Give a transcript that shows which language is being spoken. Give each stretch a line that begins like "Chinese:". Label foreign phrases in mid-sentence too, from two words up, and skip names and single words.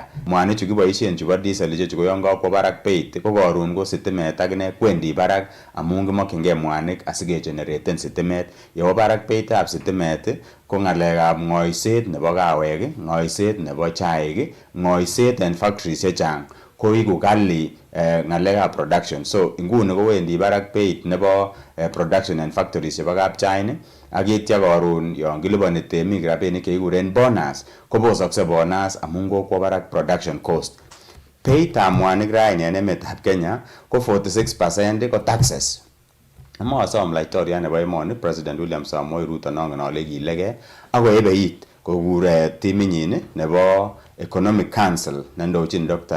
Kalenjin: Mwanik chu kiboisien chebo diesel ichechu ko yan kakwo barak beit ko karon ko sitimet akine kwendi barak amun kimokyingei mwanik asikegeneraten sitimet. Yewo barak beitab sitimet ko ng'alekab ng'oiset nebo kawek, ng'oiset nebo chaik, ng'oiset en factories chechang ko iku kali ng'alekab production. So inguni kowendi barak beit nebo
English: production and factories
Kalenjin: chebo kapchain ak itya karon yon kiliponi temik rabinik chekikuren bonus kobosokse bonus amun kokwo barak
English: production cost.
Kalenjin: Beitab mwanik raini en emetab Kenya ko 46% ko taxes. Amasom laitoriat nebo emoni President William Samoei Ruto nongen ale kilegei akoebe it kokur timinyin nebo Economic Council nendochin Dr.